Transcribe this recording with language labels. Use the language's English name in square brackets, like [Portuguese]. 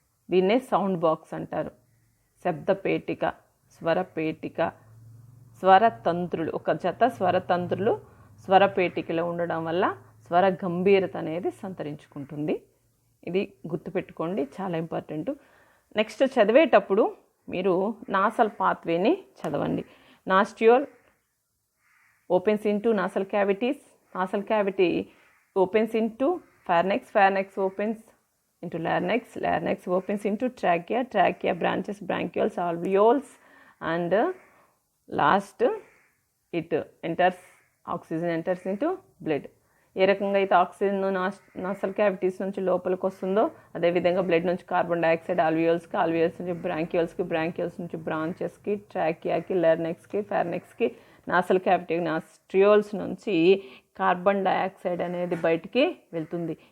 [Telugu] దీన్నే sound box అంటారు. శబ్దపేటిక, స్వరపేటిక, స్వరతంత్రులు, ఒక జత స్వరతంత్రులు స్వరపేటికలో ఉండడం వల్ల స్వర గంభీరత అనేది సంతరించుకుంటుంది. ఇది గుర్తుపెట్టుకోండి, చాలా ఇంపార్టెంట్. నెక్స్ట్ చదివేటప్పుడు మీరు నాసల్ పాత్వేని చదవండి. [English] Nostril opens into nasal cavities, nasal cavity opens into pharynx, pharynx opens into larynx, larynx opens into trachea, trachea branches bronchioles, alveoles, and last it enters, oxygen enters into blood. [Telugu] ఏ రకంగా అయితే ఆక్సిజన్ నాసల్ క్యావిటీస్ నుంచి లోపలికి వస్తుందో అదేవిధంగా blood నుంచి carbon dioxide ఆల్వియోల్స్కి, ఆల్వియోల్స్ నుంచి బ్రాంకియోల్స్కి, bronchioles నుంచి బ్రాంచెస్కి, ట్రాకియాకి, లారినెక్స్కి, ఫార్నెక్స్కి, nasal cavity నాస్ట్రియోల్స్ నుంచి కార్బన్ డైఆక్సైడ్ అనేది బయటికి వెళ్తుంది.